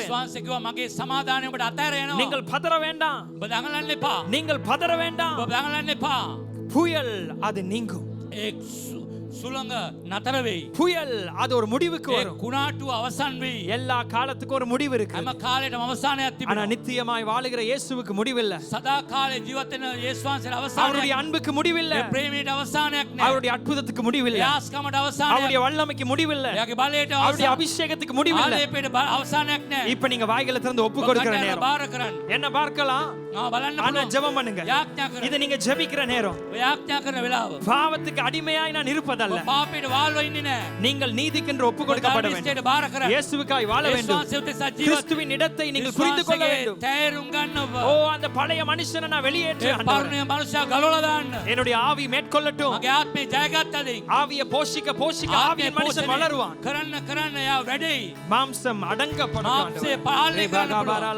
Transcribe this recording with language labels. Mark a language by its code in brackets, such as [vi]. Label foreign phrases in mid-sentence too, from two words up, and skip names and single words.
[si] යේසුස් වහන්සේ කිව්වා මගේ සමාදානය ඔබට අතහැර යනවා. [ta] நீங்கள் பதற வேண்டாம். [si] ඔබ දඟලන්න එපා. [ta] நீங்கள் பதற வேண்டாம். [si] ඔබ දඟලන්න එපා. [ta] புயல் அது நீங்கும். [si] ඒ සුළඟ නතර වෙයි. [ta] புயல் அது ஒரு முடிவுக்கு [si] ඒ [ta] வரும். [si] කුණාටුව අවසන් වෙයි. [ta] எல்லா காலத்துக்கும் ஒரு முடிவு இருக்கு. [si] හැම කාලෙටම අවසානයක් [ta] ஆனா [si] තිබෙනවා. [ta] நித்தியமாய் வாழுகிற இயேசுவுக்கு முடிவில்லை. [si] සදා කාලේ ජීවත් වෙන යේසුස් වහන්සේට [ta] அவருடைய [si] අවසානයක්. [ta] அன்புக்கு முடிவில்லை. [si] ඒ ප්‍රේමයට අවසානයක් නැහැ. [ta] அவருடைய அற்புதத்துக்கு முடிவில்லை. [si] යාස්කමට අවසානයක්. [ta] அவருடைய வல்லமைக்கு முடிவில்லை. [si] එයාගේ බලයට [ta] அவருடைய [si] අවසානයක්. [ta] அபிஷேகத்துக்கு முடிவில்லை. [si] ආලේපයට අවසානයක් නැහැ. [ta] இப்ப நீங்க வாய்களை திறந்து ஒப்பு கொடுக்கிற [si] ඔබ [ta] நேரம். [si] බාර කරන්න. [ta] என்ன பார்க்கலாம்? [si] බලන්න [ta] ஆனா [si] පුළුවන්. [ta] ஜெபம் பண்ணுங்க. [si] යාඥා කරන්න. [ta] இது நீங்க ஜெபிக்கிற நேரம். [si] ඔය යාඥා කරන වෙලාව. [ta] பாவத்துக்கு அடிமையாய் நான் இருப்பதல்ல. [si] ඔබ පාපයට වාල්ව ඉන්නේ නැහැ. [ta] நீங்கள் நீதிக்கென்று ஒப்பு கொடுக்கப்பட வேண்டும். [si] ධර්මිෂ්ඨයට බාර කරන්න. [ta] இயேசுவுக்காய் வாழ [si] යේසුස් [ta] வேண்டும். [si] වහන්සේ උදෙසා ජීවත් [ta] கிறிஸ்துவின் இடத்தை நீங்கள் புரிந்து கொள்ள வேண்டும். [si] තේරුම් ගන්න ඔබ. [ta] ஓ அந்த பழைய மனுஷனை நான் வெளியேற்று [si] ඒ [ta] ஆண்டவரே. [si] පරණ මනුෂ්‍යයා ගලවලා දාන්න. [ta] என்னுடைய ஆவி மேற்கொள்ளட்டும். [si] මගේ ආත්මේ ජයගත්තදින්. [ta] ஆவியை போஷிக்க ஆவியின் மனுஷன் வளருவான். [si] කරන්න එයා වැඩෙයි. [ta] மாம்சம் அடங்கப்படும். [si] මාංශය පාලනය කරන්න පුළුවන්.